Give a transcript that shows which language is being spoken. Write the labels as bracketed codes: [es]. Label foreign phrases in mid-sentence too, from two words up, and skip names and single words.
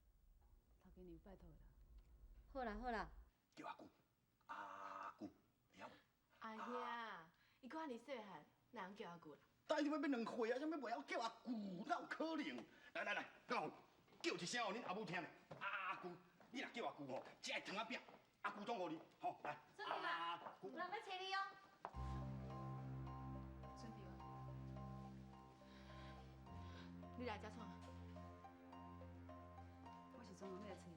[nan] 头家你拜托啦。好啦，叫阿姑，阿姑，了。阿兄，伊伊搁遐尼细汉，哪能叫阿舅啦？大姨要2岁啊，怎么袂晓叫阿舅？哪有可能？来，讲叫一声哦，恁阿母听咧。阿舅，你若叫阿舅吼，这个汤仔饼，阿舅总互你，吼来。春弟啊，有人要找你哦。春弟啊，你来遮创？我是专门要来找你。